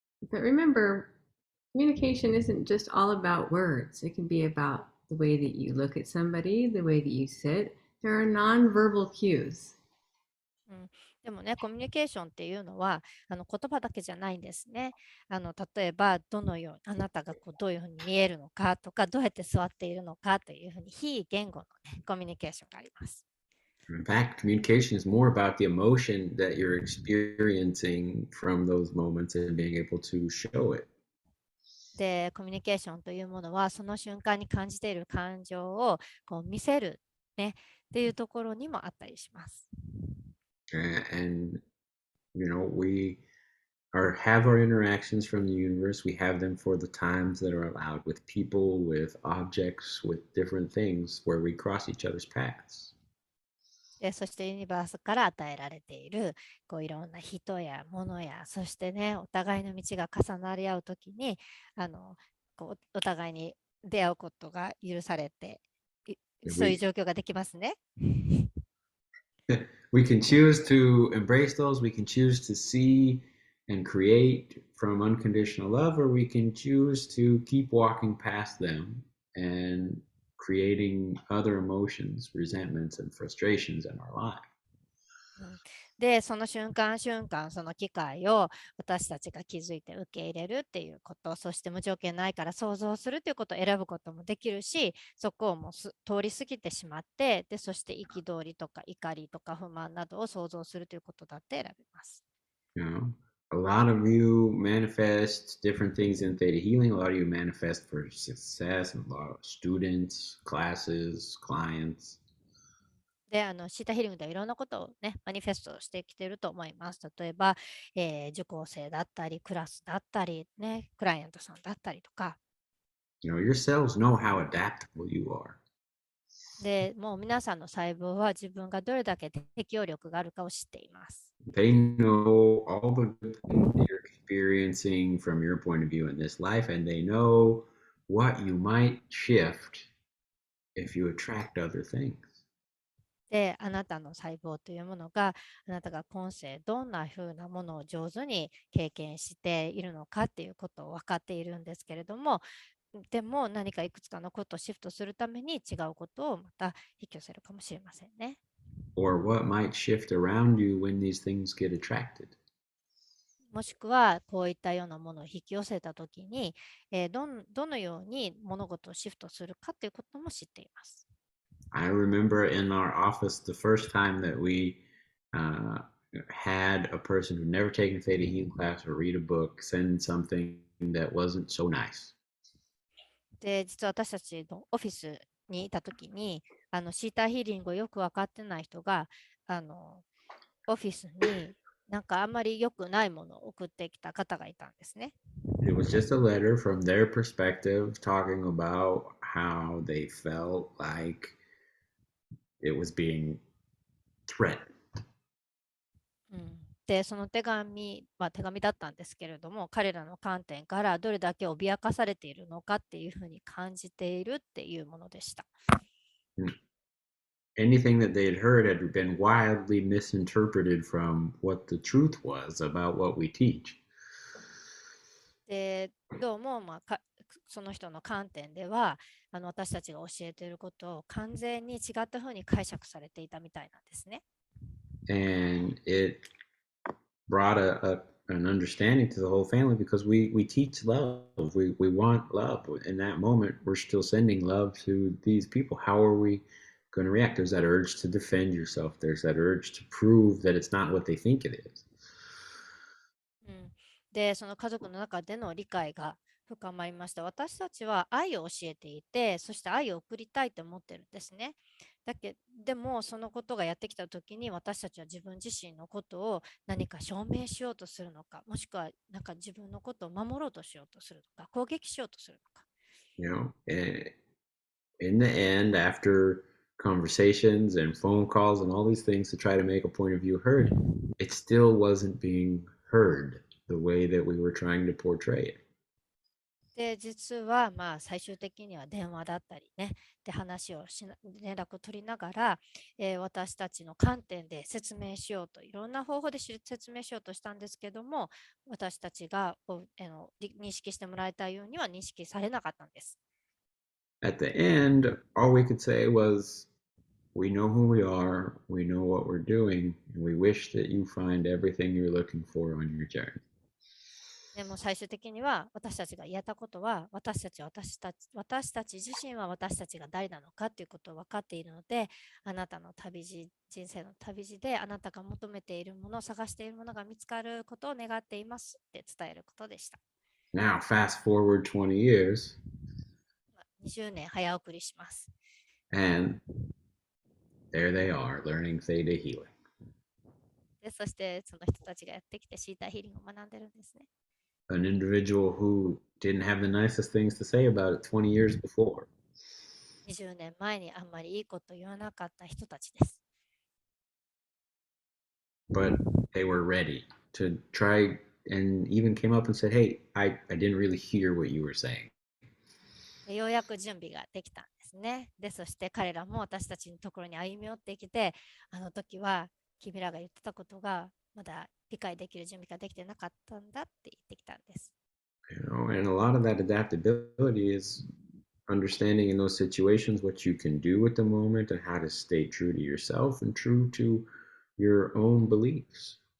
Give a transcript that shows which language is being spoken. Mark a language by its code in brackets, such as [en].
[en] But remember, communication isn't just all about words. It can be about the way that you look at somebody, the way that you sit. There are nonverbal cues. [ja] うん、でもね、コミュニケーションっていうのは言葉だけじゃないんですね。例えばどのようにあなたがどういうふうに見えるのかとか、どうやって座っているのかというふうに非言語の、ね、コミュニケーションがあります。 [en] In fact, communication is more about the emotion that you're experiencing from those moments and being able to show it. [ja] で、コミュニケーションというものはその瞬間に感じている感情を見せる、ね、っていうところにもあったりします。 [en] And we have our interactions from the universe. We have them for the times that are allowed with people, with objects, with different things where we cross each other's paths. [ja] で、そしてユニバースから与えられているいろんな人や物や、そしてね、お互いの道が重なり合うときにお互いに出会うことが許されて、そういう状況ができますね。 [en] We can choose to embrace those. We can choose to see and create from unconditional love, or we can choose to keep walking past them and creating other emotions, resentments, and frustrations in our life. [ja] で、その瞬間瞬間、その機会を私たちが気づいて受け入れるっていうこと、そして無条件ないから想像するということを選ぶこともできるし、そこをもう通り過ぎてしまって、で、そして憤りとか怒りとか不満などを想像するということだって選べます。 [en] You know, a lot of you manifest different things in theta healing. A lot of you manifest for success, and a lot of students, classes, clients. [ja] で、シータヒーリングではいろんなことをね、マニフェストしてきていると思います。例えば、受講生だったり、クラスだったり、ね、クライアントさんだったりとか。 [en] Your cells know how adaptable you are. [ja] で、もう皆さんの細胞は自分がどれだけ適応力があるかを知っています。 [en] They know all the good things that you're experiencing from your point of view in this life, and they know what you might shift if you attract other things. [ja] で、あなたの細胞というものが、あなたが今世どんなふうなものを上手に経験しているのかっていうことを分かっているんですけれども、でも何かいくつかのことをシフトするために違うことをまた引き寄せるかもしれませんね。 [en] Or what might shift around you when these things get attracted. [ja] もしくはこういったようなものを引き寄せたときに、どのように物事をシフトするかということも知っています。 [en] I remember in our office the first time that we had a person who'd never taken a theta healing class or read a book send something that wasn't so nice. [ja] で、実は私たちのオフィスにいたときに、シーターヒーリングをよく分かってない人が、オフィスになんかあんまり良くないものを送ってきた方がいたんですね。 [en] It was just a letter from their perspective talking about how they felt like it was being threatened. [ja] で、その手紙だったんですけれども、彼らの観点からどれだけ脅かされているのかっていうふうに感じているっていうものでした。 [en] Anything that they had heard had been wildly misinterpreted from what the truth was about what we teach. [ja] で、どうも、その人の観点では、私たちが教えていることを完全に違ったふうに解釈されていたみたいなんですね。 [en] And it brought an understanding to the whole family because we teach love. We want love. In that moment, we're still sending love to these people. How are we going to react? There's that urge to defend yourself. There's that urge to prove that it's not what they think it is. [ja] で、その家族の中での理解が深まりました。私たちは愛を教えていて、そして愛を送りたいと思ってるんですね。でもそのことがやってきたときに私たちは自分自身のことを何か証明しようとするのか、もしくはなんか自分のことを守ろうとしようとするのか、攻撃しようとするのか。 [en] You know, and in the end, after conversations and phone calls and all these things to try to make a point of view heard, it still wasn't being heard the way that we were trying to portray it. [ja] で、実はまあ最終的には電話だったりね、で話を連絡を取りながら、私たちの観点で説明しようと、いろんな方法で説明しようとしたんですけども、私たちが認識してもらえたようには認識されなかったんです。 [en] At the end, all we could say was, we know who we are, we know what we're doing, and we wish that you find everything you're looking for on your journey. [ja] でも最終的には私たちが言えたことは私たち自身は私たちが誰なのかということを分かっているので、あなたの人生の旅路であなたが求めているもの、探しているものが見つかることを願っていますって伝えることでした。 [en] Now, fast forward 20 years, [ja] 20年早送りします。 [en] and there they are, learning theta healing. [ja] でそしてその人たちがやってきてシータヒーリングを学んでるんですね。 [en] An individual who didn't have the nicest things to say about it 20 years before. [ja] 20年前にあんまりいいこと言わなかった人たちです。 [en] But they were ready to try and even came up and said, hey, I didn't really hear what you were saying. [ja] でようやく準備ができたんですね。で、そして彼らも私たちのところに歩み寄ってきて、あの時は君らが言ってたことがまだ理解できる準備ができてなかったんだって言ってきたんです。 [en] You know, and a lot of that adaptability is understanding in those situations what you can do at the moment and how to stay true to yourself and true to your own beliefs.